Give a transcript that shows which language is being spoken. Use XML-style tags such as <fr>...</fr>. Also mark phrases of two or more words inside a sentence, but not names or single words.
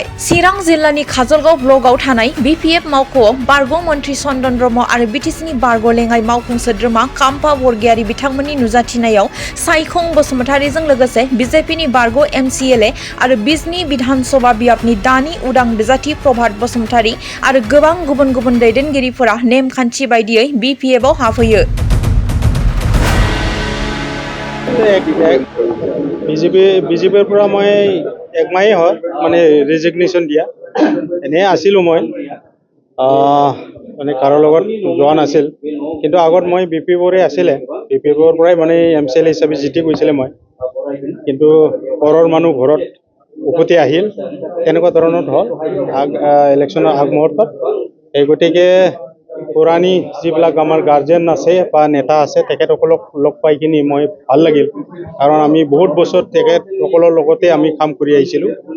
<brx>चिरां जिल्लानि काजलगाव ब्लकआव थानाय बिपिएफ मावख'आव बारग' मन्त्रि चन्दन ब्रह्म आरो बिटिसिनि बारग' लेङाइ मावफुं सोद्रोमा काम्पा बरगयारी बिथांमोननि नुजाथिनायाव सायखं बसुमतारिजों लोगोसे बिजेपिनि बारग' एमसिएलए आरो बिजनी विधान सभा बियाबनि दानि उदां बिजाथि प्रभात बसुमतारि आरो गोबां गुबुन गुबुन दैदेनगिरिफोरा नेमखान्थि बायदियै बिपिएफआव हाबफैयो।</brx> <as>বিজেপিৰ পৰা মই একমাহেই হয় মানে ৰেজিগনেশ্যন দিয়া এনেই আছিলোঁ মই মানে কাৰো লগত যোৱা নাছিল কিন্তু আগত মই বিপিএফৰে আছিলে বিপিএফৰ পৰাই মানে এমচিএল হিচাপে জিতি গৈছিলে মই কিন্তু ঘৰৰ মানুহ ঘৰত উভতি আহিল তেনেকুৱা ধৰণৰ হ'ল ইলেকশ্যনৰ আগমুহূৰ্তত এই গতিকে পুৰাণী যিবিলাক আমাৰ গাৰ্জেন আছে বা নেতা আছে তেখেতসকলক লগ পাই কিনি মই ভাল লাগিল কাৰণ আমি বহুত বছৰ তেখেতসকলৰ লগতে আমি কাম কৰি আহিছিলোঁ</as>